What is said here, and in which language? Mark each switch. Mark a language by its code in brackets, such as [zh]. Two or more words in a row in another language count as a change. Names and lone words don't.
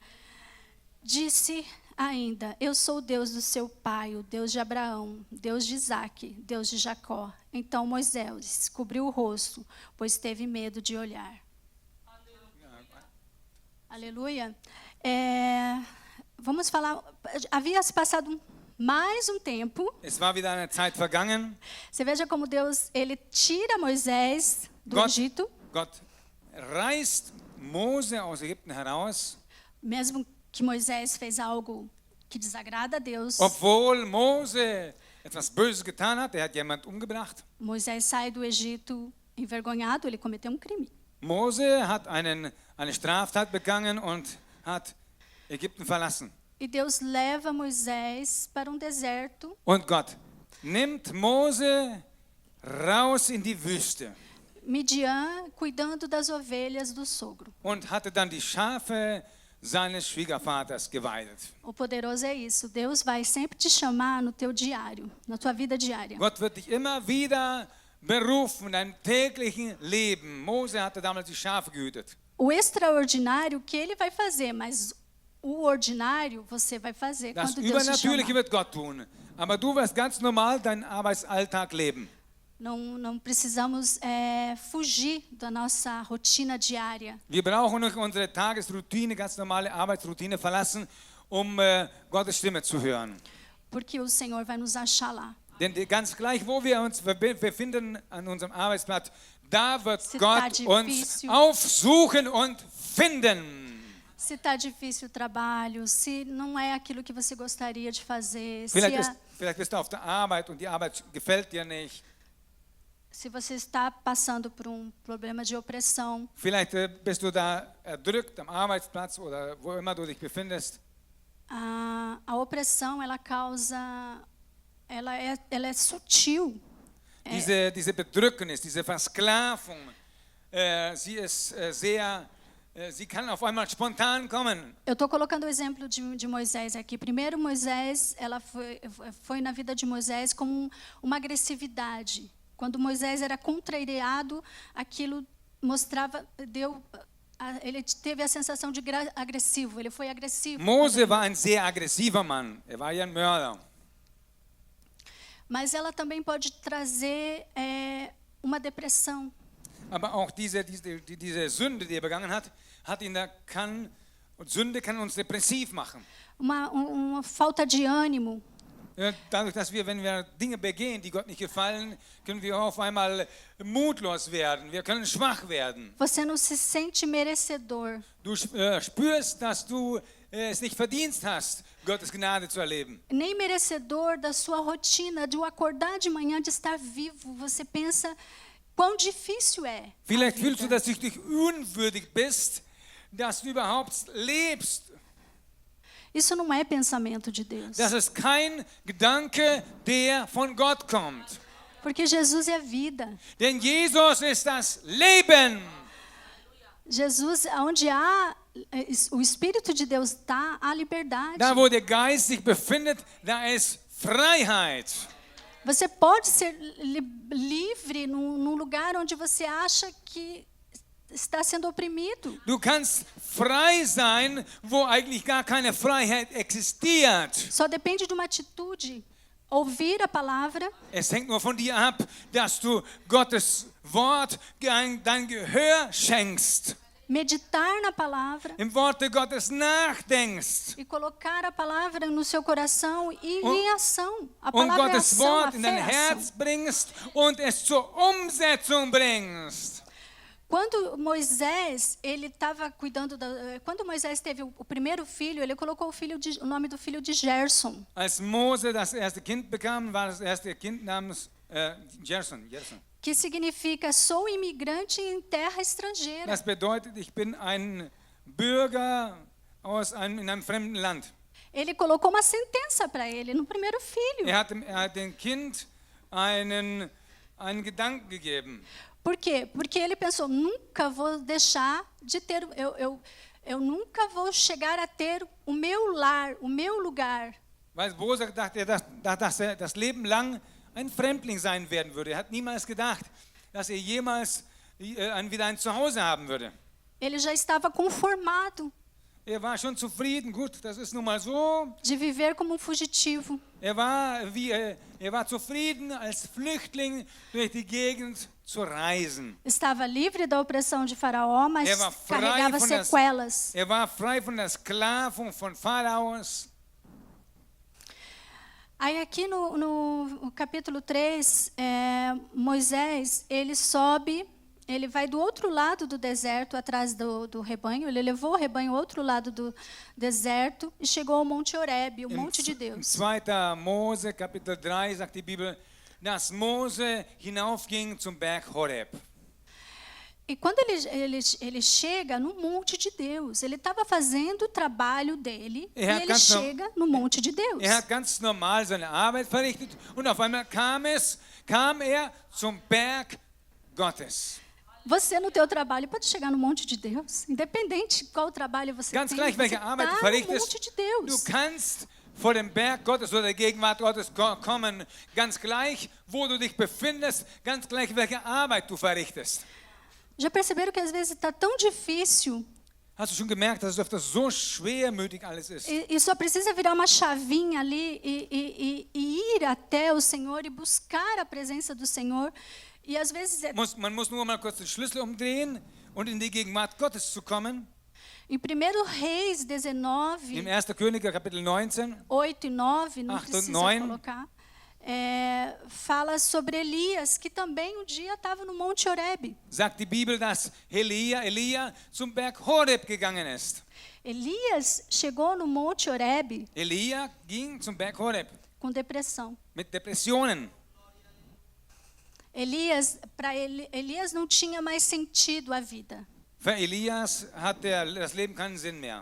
[pt] Disse ainda, eu sou o Deus do seu pai, o Deus de Abraão, Deus de Isaque, Deus de Jacó. Então Moisés cobriu o rosto, pois teve medo de olhar. Aleluia. Vamos falar. Havia se passado mais um tempo. [de] Es war wieder eine Zeit vergangen. [pt] Você veja como Deus ele tira Moisés do Egito. [de] Gott reißt Mose aus Ägypten heraus. [pt] Mesmo que Moisés fez algo que desagrada a Deus. [de] Obwohl Mose etwas Böses getan hat, er hat jemand umgebracht. [pt] Moisés sai do Egito envergonhado, ele cometeu um crime. [de] Mose hat eine Straftat begangen und hat Ägypten verlassen. [pt] E Deus leva Moisés para deserto. [de] Und Gott nimmt Mose raus in die Wüste [pt] Midian cuidando das ovelhas do sogro. [de] und hatte dann die Schafe seines Schwiegervaters geweidet. [pt] O poderoso é isso. Deus vai sempre te chamar no teu diário, na tua vida diária. [de] Gott wird dich immer wieder berufen in deinem täglichen Leben. Mose hatte damals die Schafe gehütet. [pt] O extraordinário que ele vai fazer, mas o ordinário você vai fazer [de] Das [pt] quando Deus te [de] Übernatürliche [pt] chamar. [de] wird Gott tun. Aber du wirst ganz normal deinen Arbeitsalltag leben. [pt] Não precisamos fugir da nossa rotina diária. [de] Wir brauchen nicht unsere Tagesroutine, ganz normale Arbeitsroutine verlassen, Gottes Stimme zu hören. [pt] Porque o Senhor vai nos achar lá. [de] Denn ganz gleich, wo wir uns befinden an unserem Arbeitsplatz, da wird [pt] Se [de] Gott [pt] tá [de] uns [pt] difícil. [de] aufsuchen und finden. [pt] Se está difícil o trabalho, se não é aquilo que você gostaria de fazer, [de] Vielleicht bist du auf der Arbeit und die Arbeit gefällt dir nicht. [pt] se você está passando por problema de opressão, [de] Vielleicht bist du da erdrückt am Arbeitsplatz oder wo immer du dich befindest. [pt] a opressão ela causa, ela é sutil. [de] Diese Bedrücknis, diese Versklavung, sie ist sie kann auf einmal spontan kommen. [pt] Eu estou colocando o exemplo de Moisés aqui. Primeiro, Moisés, ela foi na vida de Moisés como uma agressividade. Quando Moisés era contrariado, aquilo mostrava, ele teve a sensação de agressivo. Ele foi agressivo. [de] Mose war ein sehr aggressiver Mann. war ja ein Mörder. [pt] Mas ela também pode trazer uma depressão. [de] Aber auch diese Sünde, die begangen hat, Sünde kann uns depressiv machen. [pt] Uma falta de ânimo. [de] Dadurch, dass wenn wir Dinge begehen, die Gott nicht gefallen, können wir auf einmal mutlos werden. Wir können schwach werden. [pt] Você não se sente merecedor. [de] Du spürst, dass du es nicht verdient hast, Gottes Gnade zu erleben. [pt] Nem merecedor da sua rotina, de acordar de manhã, de estar vivo. Você pensa quão difícil é. [de] Vielleicht fühlst du, dass du dich unwürdig bist, dass du überhaupt lebst. [pt] Isso não é pensamento de Deus. [de] Das ist kein Gedanke, der von Gott kommt. [pt] Porque Jesus é vida. [de] Denn Jesus ist das Leben. [pt] Jesus, onde há o Espírito de Deus está, há liberdade. [de] Da, wo der Geist sich befindet, da ist Freiheit. [pt] Você pode ser livre num lugar onde você acha que está sendo oprimido. [de] Du kannst frei sein, wo eigentlich gar keine Freiheit existiert. [pt] Só depende de uma atitude. Ouvir a palavra. [de] Es hängt nur von dir ab, dass du Gottes Wort dein Gehör schenkst. [pt] Meditar na palavra. [de] Im Worte Gottes nachdenkst. [pt] E colocar a palavra no seu coração e em ação. A [de] Und [pt] palavra [de] Gottes [pt] é ação, [de] Wort [pt] a [de] in [pt] fé [de] dein [pt] é [de] Herz [pt] ação. [de] bringst und es zur Umsetzung bringst. [pt] Quando Moisés quando Moisés teve o primeiro filho, ele colocou o nome do filho de Gerson. [de] Als Mose das erste Kind bekam, war das erste Kind namens Gerson. [pt] Que significa sou imigrante em terra estrangeira. [de] Das bedeutet, ich bin ein Bürger in einem fremden Land. [pt] Ele colocou uma sentença para ele no primeiro filho. [de] Er hat dem Kind einen Gedanken gegeben. [pt] Por quê? Porque ele pensou, nunca vou deixar de ter, eu nunca vou chegar a ter o meu lar, o meu lugar. [de] Weil Mose dachte, dass er das Leben lang ein Fremdling sein werden würde. Er hat niemals gedacht, dass er jemals wieder ein Zuhause haben würde. [pt] Ele já estava conformado [de] Er war schon zufrieden, gut, das ist nun mal so. [pt] de viver como fugitivo. [de] Er war zufrieden, als Flüchtling durch die Gegend zu reisen. [pt] Estava livre da opressão de Faraó, mas carregava sequelas. [de] Er war frei von der Sklavung von Pharaos. [pt] Aí aqui no capítulo 3, Moisés, ele sobe, ele vai do outro lado do deserto, atrás do rebanho, ele levou o rebanho ao outro lado do deserto e chegou ao Monte Horebe, o Monte de Deus. [de] Im 2. Mose, Kapitel 3, sagt die Bibel, dass Mose hinaufging zum Berg Horeb. [pt] E quando ele chega no monte de Deus, ele estava fazendo o trabalho dele e ele chega no monte de Deus. [de] Er hat ganz normal seine Arbeit verrichtet und auf einmal kam er zum Berg Gottes. [pt] Você no teu trabalho pode chegar no monte de Deus, independente qual trabalho você [de] Ganz [pt] tem, [de] gleich, [pt] você [de] welche [pt] está [de] Arbeit du [pt] no [de] verrichtest, [pt] monte de Deus. [de] du kannst vor dem Berg Gottes oder der Gegenwart Gottes kommen, ganz gleich, wo du dich befindest, ganz gleich, welche Arbeit du verrichtest. [pt] Já perceberam que às vezes está tão difícil [de] Hast du schon gemerkt, dass es öfter so schwermütig alles ist? [pt] e só precisa virar uma chavinha ali e ir até o Senhor e buscar a presença do Senhor. E às vezes, [de] Man muss nur mal kurz den Schlüssel umdrehen und in die Gegenwart Gottes zu kommen. [pt] em 1 Reis 19, [de] Im 1. Könige Kapitel 19, [pt] 8 e 9, não 8 e precisa 9. colocar, fala sobre Elias, que também um dia estava no Monte Horebe. [de] sagt die Bibel, dass Elia zum Berg Horeb gegangen ist. [pt] Elias chegou no Monte Horebe [de] Elia ging zum Berg Horeb [pt] com depressão. [de] mit Depressionen. [pt] Elias não tinha mais sentido a vida. [de] Für Elias hat das Leben keinen Sinn mehr.